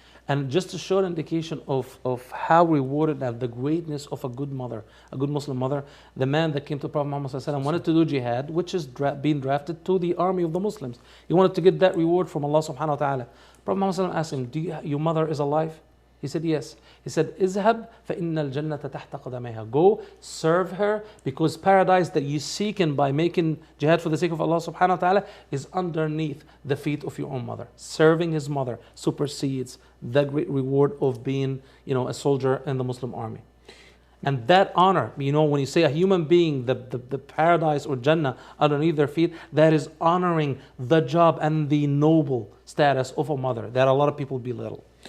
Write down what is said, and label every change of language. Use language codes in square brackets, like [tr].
[en] And just to show an indication of how rewarded and the greatness of a good mother, a good Muslim mother, the man that came to Prophet Muhammad ﷺ wanted to do jihad, which is being drafted to the army of the Muslims. He wanted to get that reward from Allah subhanahu wa ta'ala. Prophet Muhammad ﷺ asked him, your mother is alive? He said, yes. He said, [ar] اذهب فإن الجنة تحت قدميها. [en] Go, serve her, because paradise that you seek in by making jihad for the sake of Allah subhanahu wa ta'ala is underneath the feet of your own mother. Serving his mother supersedes the great reward of being, a soldier in the Muslim army. And that honor, when you say a human being, the paradise or Jannah underneath their feet, that is honoring the job and the noble status of a mother that a lot of people belittle.